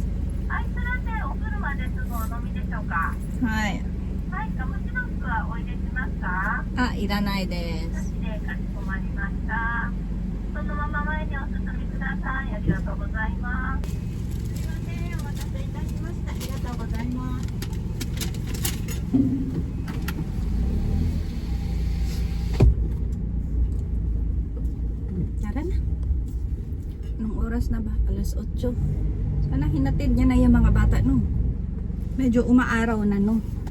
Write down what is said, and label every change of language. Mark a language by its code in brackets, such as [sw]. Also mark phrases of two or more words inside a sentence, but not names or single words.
[ja] アイスラテお車ですぐお飲みでしょうか。はい。はい、ガムシロップはお入れしますか。あ、いらないです。でかしこまりました。そのまま前にお進みください。ありがとうございます。すいません、お待たせいたしました。ありがとうございます。 [tl] Tara na. Anong oras na ba? Alas 8. Sana hinatid niya na yung mga bata, no? Medyo umaaraw na, no?